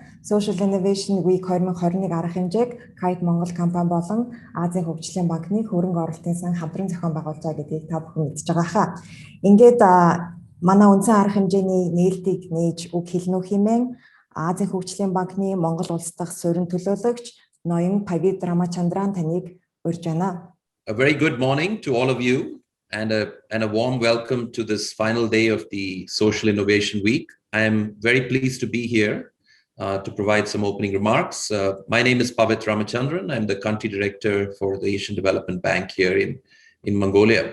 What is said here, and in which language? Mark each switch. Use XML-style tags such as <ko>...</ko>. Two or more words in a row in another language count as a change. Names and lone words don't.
<mn>Social Innovation Week 2021 арга хэмжээг KITE Монгол компани болон Азийн хөгжлийн банкны хөрөнгө оруулалтын сан хамтран зохион байгуулж байгаа гэдгийг та бүхэн мэдж байгаа хаа. Ингээд манай үндсэн арга хэмжээний нээлтийг нээж үг хэлнэ хэмээн Азийн хөгжлийн банкны Монгол улс дахь суурин төлөөлөгч ноён Pavit Ramachandran таныг урьж байна.</mn> <en>A very good morning to all of you and a warm welcome to this final day of the Social Innovation Week. I am very pleased to be here to provide some opening remarks. My name is Pavit Ramachandran. I'm the country director for the Asian Development Bank here in Mongolia.</en>